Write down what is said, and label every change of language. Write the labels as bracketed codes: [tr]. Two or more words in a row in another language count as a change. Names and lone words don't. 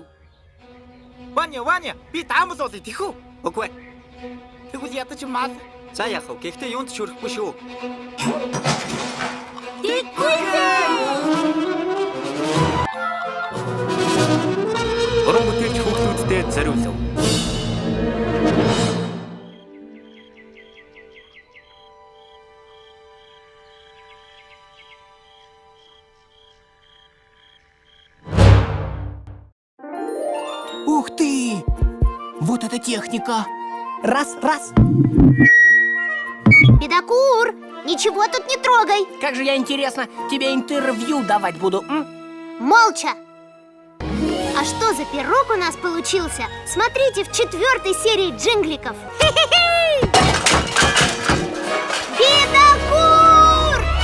[mn] Ваня, би даамал болъё тэхүү. Үгүй. Тэгвэл ядаж мал. За яах вэ? Гэхдээ юунд ч хүрэхгүй шүү. Уран бүтээлч хүүхдүүдтэй зориулв. [ru] Ух ты! Вот эта техника! Раз. Бедокур, ничего тут не трогай. Как же я, интересно, тебе интервью давать буду, Молча. А что за пирог у нас получился? Смотрите в 4-й серии джингликов. Бедокур!